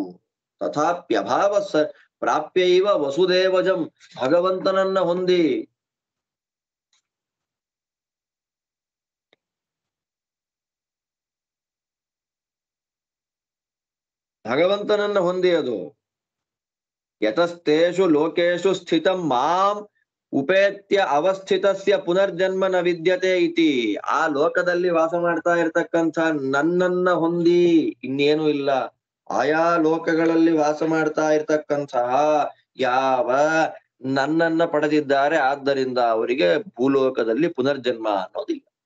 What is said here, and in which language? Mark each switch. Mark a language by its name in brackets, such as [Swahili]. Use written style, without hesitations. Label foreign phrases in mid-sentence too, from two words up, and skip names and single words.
[Sanskrit] ತಥಾಪ್ಯಭಾವ ಪ್ರಾಪ್ಯೈವ ವಸುದೇವಜಂ, [Kannada] ಭಗವಂತನನ್ನ ಹೊಂದಿ ಭಗವಂತನನ್ನ ಹೊಂದಿ ಅದು [Sanskrit] ಯತಸ್ತೇಷು ಲೋಕೇಶು ಸ್ಥಿತಂ ಮಾಂ ಉಪೇತ್ಯ ಅವಸ್ಥಿತಸ್ಯ ಪುನರ್ಜನ್ಮ ನ ವಿದ್ಯತೆ ಇತಿ. [Kannada] ಆ ಲೋಕದಲ್ಲಿ ವಾಸ ಮಾಡ್ತಾ ಇರ್ತಕ್ಕಂಥ ನನ್ನನ್ನ ಹೊಂದಿ ಇನ್ನೇನು ಇಲ್ಲ. ಆಯಾ ಲೋಕಗಳಲ್ಲಿ ವಾಸ ಮಾಡ್ತಾ ಇರ್ತಕ್ಕಂತಹ ಯಾವ ನನ್ನನ್ನ ಪಡೆದಿದ್ದಾರೆ, ಆದ್ದರಿಂದ ಅವರಿಗೆ ಭೂಲೋಕದಲ್ಲಿ ಪುನರ್ಜನ್ಮ ಅನ್ನೋದಿಲ್ಲ.